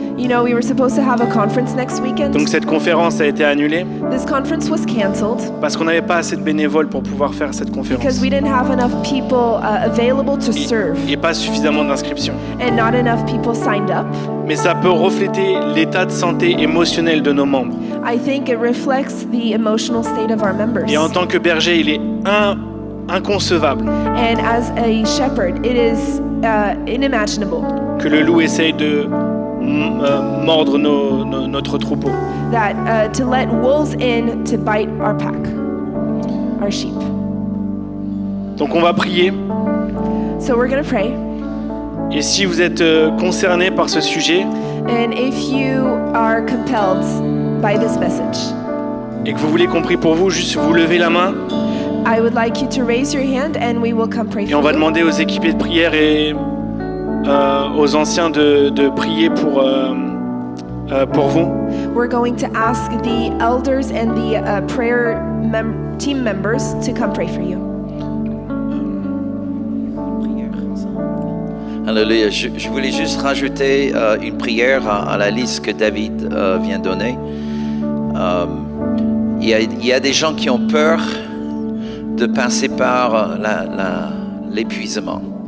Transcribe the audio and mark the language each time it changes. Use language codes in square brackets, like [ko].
[en] You know, we were supposed to have a conference next weekend. [fr] Donc cette conférence a été annulée [en] This conference was canceled [fr] parce qu'on n'avait pas assez de bénévoles pour pouvoir faire cette [en] because [fr] conférence. [en] we didn't have enough people available to serve [fr] Et pas suffisamment d'inscriptions. [en] and not enough people signed up. [fr] Mais ça peut refléter l'état de santé émotionnel de nos membres. [en] I think it reflects the emotional state of our members. [fr] Et en tant que berger, il est inconcevable [en] And as a shepherd, it is unimaginable [fr] que le loup essaye de mordre notre troupeau. [en] that to let wolves in to bite our pack, our sheep. [fr] Donc on va prier. [en] So we're going to pray. [fr] Et si vous êtes concerné par ce sujet [en] And if you are compelled by this message, [fr] et que vous voulez qu'on prie pour vous, juste vous levez la main [en] I would like you to raise your hand and we will come pray [fr] et [en] for [fr] on va [en] you. [fr] demander aux équipés de prière et aux anciens de prier pour vous. [en] We're going to ask the elders and the prayer team members to come pray for you. [fr] Alléluia. Je voulais juste rajouter une prière à la liste que David vient donner. Il y a des gens qui ont peur de passer par l'épuisement.